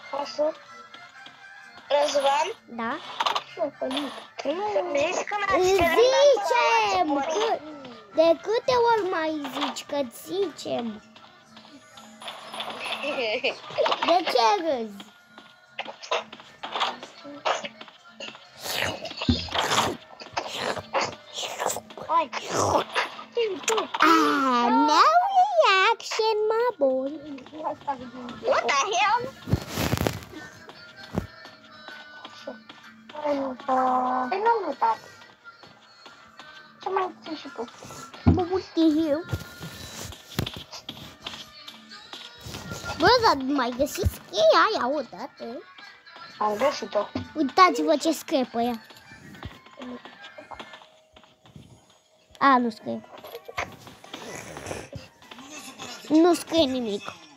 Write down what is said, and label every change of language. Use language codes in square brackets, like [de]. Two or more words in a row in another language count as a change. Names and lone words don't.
[ro] Răzvan? Da? Să-mi zici când ați Îți terminat sau ați zicem! murit. De câte ori mai zici că-ți zicem? De ce râzi? [en] No reaction, my boy. What the hell? [ro] Păi n-am uitat. Ce mai ții și tu? [en] What the hell? [ro] Bă, dar mai găsiți cheia aia odată? Am găsit-o. Uitați-vă ce scrie pe ea. A, nu scrie. Nu scrie nimic.